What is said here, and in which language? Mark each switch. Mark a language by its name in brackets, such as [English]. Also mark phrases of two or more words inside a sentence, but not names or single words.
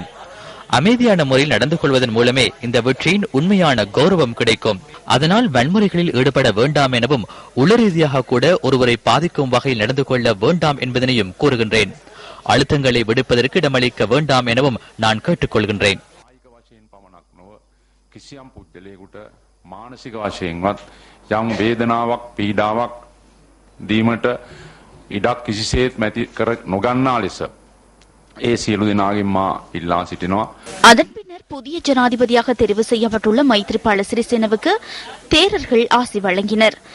[Tamil] அமைதியான முறையில் நடந்து கொள்வதன் மூலமே இந்த வெற்றியின் உண்மையான கௌரவம் கிடைக்கும். அதனால் வன்முறைகளில் ஈடுபட வேண்டாம் எனவும் உளரீதியாக கூட ஒருவரை பாதிக்கும் வகையில் நடந்து கொள்ள வேண்டாம் என்பதனையும் கூறுகின்றேன். அழுத்தங்களை விடுப்பதற்கு இடமளிக்க வேண்டாம் எனவும் நான் கேட்டுக்கொள்கின்றேன். [Sinhala] කිසියම් පුද්ගලයෙකුට මානසික වශයෙන්වත් යම් වේදනාවක් පීඩාවක් දීමට ඉඩක් කිසිසේත් මැති කර නොගන්නා ලෙස ඒ සියලු දෙනාගෙන් මා ඉල්ලා සිටිනවා. [Tamil] அதன் பின்னர் புதிய ஜனாதிபதியாக தெரிவு செய்யப்பட்டுள்ள மைத்ரிபால சிறிசேனவுக்கு தேரர்கள் ஆசி வழங்கினர்.